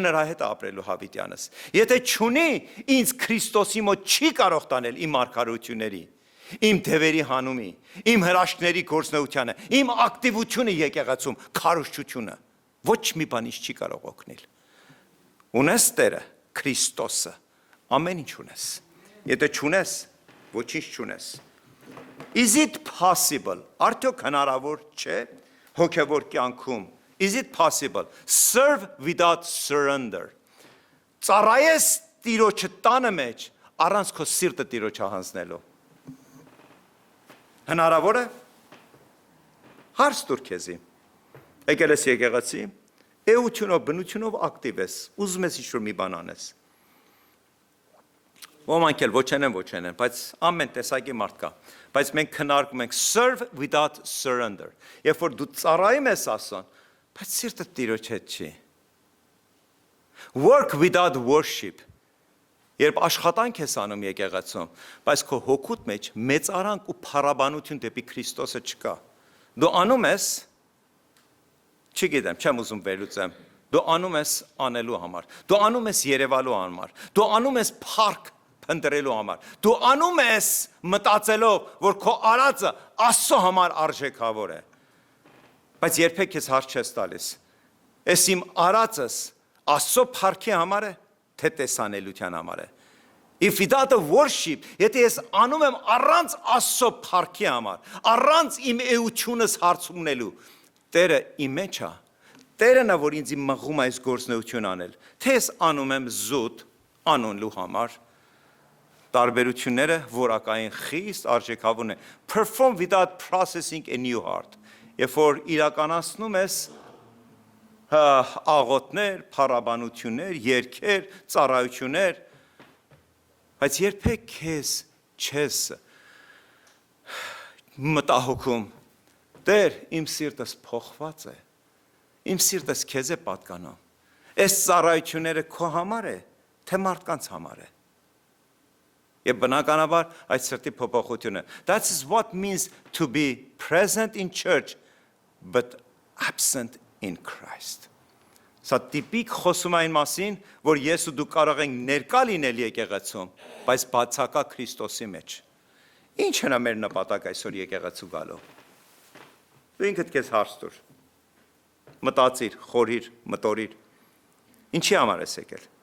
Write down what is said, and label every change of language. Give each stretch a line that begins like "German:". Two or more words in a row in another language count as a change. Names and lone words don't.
Armenian: նրա հետ ապրելու հավիտյանս։ Եթե չունի, ինձ Քրիստոսի մոտ չի կարող տանել իմ մարգարությունների, իմ դևերի հանումի, իմ հրաշքների գործնեությանը, իմ ակտիվությունը եկեղեցում, քարոզչությունը։ Ոչ մի բան չի կարող օգնել։ Ունես Տերը, Քրիստոսը, ամեն ինչ ունես։ Եթե չունես, ոչինչ չունես։
English: Is it possible?
Armenian: Արդյոք հնարավոր չէ հոգևոր կյանքում?
English: Is it possible? Serve without surrender.
Armenian: Ծառայես Տիրոջը տանը մեջ, առանց քո սիրտը Տիրոջը հանձնելու։ Հնարավոր է։ Հարց տուր քեզի։ Եկել ես եկեղեցի, էությունով, բնությունով ակտիվ ես, ուզում ես ինչ-որ մի բան անես։ Ոմանք էլ ոչ են, բայց ամեն տեսակի մարդ կա։ Բայց մենք քննարկում ենք
English: serve without surrender։
Armenian: Երբ որ դու ծառայում ես Աստծուն, բայց սիրտը Տիրոջ հետ չի։
English: Work without worship։
Armenian: Երբ աշխատանք ես անում եկեղեցում, բայց քո հոգուտ մեջ մեծարանք ու փառաբանություն դեպի Քրիստոսը չկա։ Դու անում ես, չգիտեմ, չեմ ուզում վերլուծեմ։ Դու անում ես անելու համար։ Դու անում ես երևալու համար։ Դու անում ես փառք փնտրելու համար։ Դու անում ես մտածելով, որ քո արածը Աստծո համար արժեքավոր է։ Բայց երբեք ես հարց չես տալիս։ Էս իմ արածս Աստծո փառքի համար է, թե տեսանելիության համար
English: է։ If without a worship,
Armenian: եթե ես անում եմ առանց Աստծո փառքի համար, առանց իմ էությունս հարցումնելու, Տերը իմ մեջ է։ Տերն է, որ ինձ մղում այս գործնեություն անել։ Թե ես անում եմ զուտ անոնելու համար, տարբերությունները որակային խիստ արժեքավոր են։
English: Perform without processing a new heart։
Armenian: Երբ որ իրականացնում ես աղոթներ, փառաբանություններ, երգեր, ծառայություններ, բայց երբեք քեզ չես մտահոգում, Տեր, իմ սիրտս փոխված է, իմ սիրտս քեզ է պատկանում, այս ծառայությունները քո համար է, թե մարդկանց համար է։ Եվ բնականաբար այդ սրտի փոփոխությունը։
English: That is what means to be present in church, but absent in Christ.
Armenian: Սա տիպիկ խոսում այն մասին, որ ես ու դու կարող ենք ներկա լինել եկեղեցում, բայց բացակա Քրիստոսի մեջ։ Ի՞նչն է մեր նպատակ այսօր եկեղեցու գալու։ Դու ինքդ քեզ հարց տուր։ Մտածիր, խորհիր, մտորիր։ Ինչի համար ես եկել։